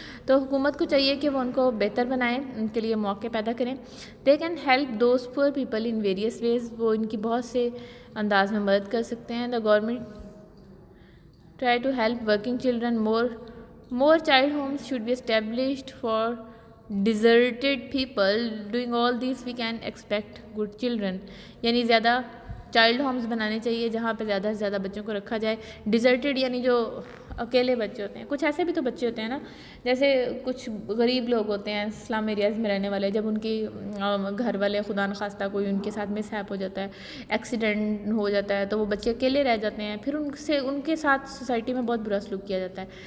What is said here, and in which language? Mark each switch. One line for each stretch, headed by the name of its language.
Urdu: تو حکومت کو چاہیے کہ وہ ان کو بہتر بنائیں، ان کے لیے موقع پیدا کریں.
English: they can help those poor people in various ways,
Urdu: وہ ان کی بہت سے انداز میں مدد کر سکتے ہیں.
English: The government try to help working children more child homes should be established for deserted people. Doing all these we can expect good children.
Urdu: یعنی زیادہ چائلڈ ہومز بنانے چاہیے جہاں پہ زیادہ سے زیادہ بچوں کو رکھا جائے. ڈیزرٹیڈ یعنی جو اکیلے بچے ہوتے ہیں. کچھ ایسے بھی تو بچے ہوتے ہیں نا، جیسے کچھ غریب لوگ ہوتے ہیں اسلام ایریاز میں رہنے والے، جب ان کی گھر والے خدا نخواستہ کوئی ان کے ساتھ مس ہیپ ہو جاتا ہے، ایکسیڈنٹ ہو جاتا ہے، تو وہ بچے اکیلے رہ جاتے ہیں، پھر ان کے ساتھ سوسائٹی میں بہت برا سلوک کیا جاتا ہے.